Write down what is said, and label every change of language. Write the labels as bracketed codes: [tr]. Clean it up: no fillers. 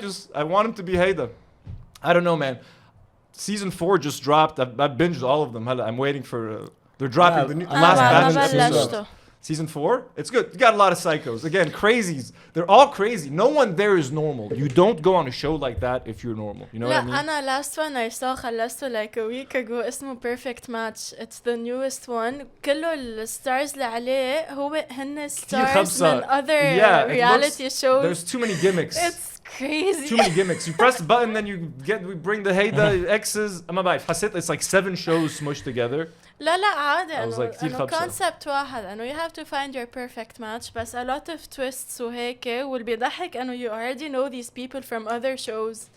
[en] Just, I want him to be Ghida. I don't know, man. Season 4 just dropped. I've binged all of them. I'm waiting for... they're dropping the last batch. Season 4, it's good. You got a lot of psychos. Again, crazies. They're all crazy. No one there is normal. You don't go on a show like that if you're normal. You know what I mean? [ar] أنا [en] last one I saw [ar] خلصته [en] like a week ago [ar] اسمه [en] Perfect Match. It's the newest one. [ar] كله الستارز اللي عليه هن stars من [en] other reality shows. There's too many gimmicks. It's crazy. Too many gimmicks. You press the button, then we bring the Ghida X's. [ar] ما بعرف حسيت [en] it's like 7 shows smushed together. [ar] لا عادي إنه [en] concept [ar] واحد إنه [en] you have to find your perfect match [ar] بس [en] a lot of twists [ar] وهيك واللي بيضحك إنه [en] you already know these people from other shows.